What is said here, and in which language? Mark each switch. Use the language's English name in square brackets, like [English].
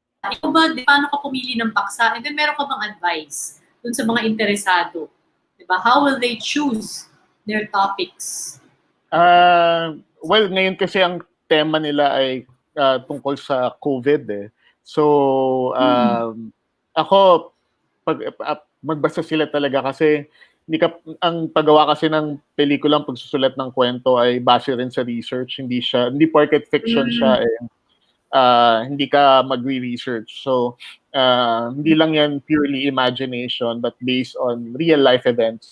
[Filipino] Ikaw ba, paano ka pumili ng paksa? [English] And then [Filipino] meron ka bang advice dun sa mga interesado? Diba? [English] How will they choose their topics? [Filipino] Well, ngayon kasi ang tema nila ay tungkol sa COVID eh. So, ako, magbasa sila talaga kasi ang paggawa kasi ng pelikulang pagsusulat ng kwento ay base rin sa research. Hindi porket fiction siya eh. Hindi ka magre-research. So, hindi lang yan [English] purely imagination but based on real life events.